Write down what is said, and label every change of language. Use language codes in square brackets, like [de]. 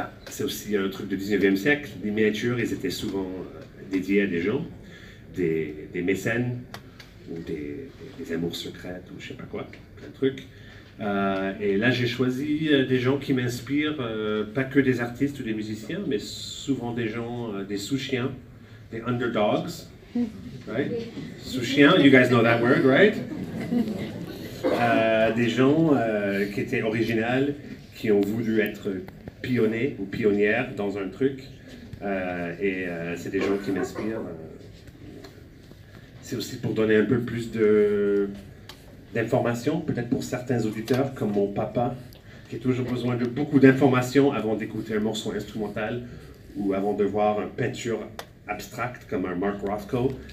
[fr] c'est aussi un truc du 19e siècle. Les miniatures, ils étaient souvent dédiés à des gens, des mécènes, ou des amours secrètes, ou je sais pas quoi, plein de trucs. Et là, j'ai choisi des gens qui m'inspirent, pas que des artistes ou des musiciens, mais souvent des gens, des sous-chiens, des [en] underdogs, right? Sous-chiens, you guys know that word, right? [fr] Des gens qui étaient originaux, qui ont voulu être pionniers ou pionnières dans un truc, et c'est des gens qui m'inspirent. C'est aussi pour donner un peu plus de d'informations, peut-être pour certains auditeurs, comme mon papa, qui a toujours besoin de beaucoup d'informations avant d'écouter un morceau instrumental ou avant de voir une peinture abstracte comme un Mark Rothko.